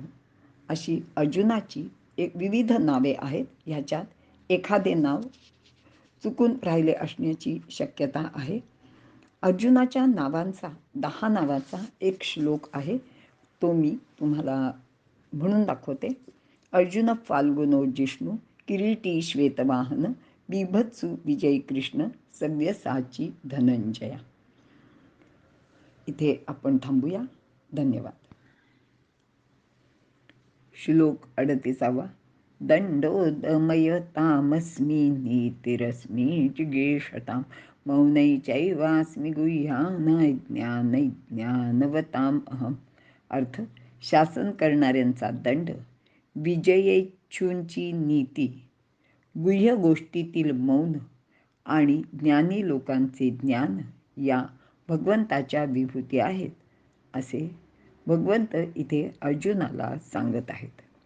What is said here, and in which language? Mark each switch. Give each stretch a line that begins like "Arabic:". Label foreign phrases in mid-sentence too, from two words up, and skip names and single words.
Marathi: अशी अर्जुनाची विविध नावे आहेत. ह्याच्यात एखादे नाव चुकून राहिले असण्याची शक्यता आहे. अर्जुनाच्या नावांचा 10 नावाचा एक श्लोक आहे, तो मी तुम्हाला म्हणून दाखवते.
Sanskrit: अर्जुन फाल्गुनो जिष्णू, किरीटी श्वेतवाहन, बिभत्सु विजयी कृष्ण, सव्यसाची धनंजया.
Marathi: इथे आपण थांबूया. धन्यवाद. श्लोक 38.
Sanskrit: दंडोदमयतामस्मि नीतिरस्मि जिगीषतां, मौनैचैवास्मि गुह्यानाज्ञानैज्ञानवताम् अहम्.
Marathi: अर्थ: शासन करणाऱ्यांचा दंड, विजयेच्छूंची नीती, गुह्य गोष्टीतील मौन आणि ज्ञानी लोकांचे ज्ञान या भगवंताच्या विभूती आहेत, असे भगवंत इथे अर्जुनाला सांगत आहेत.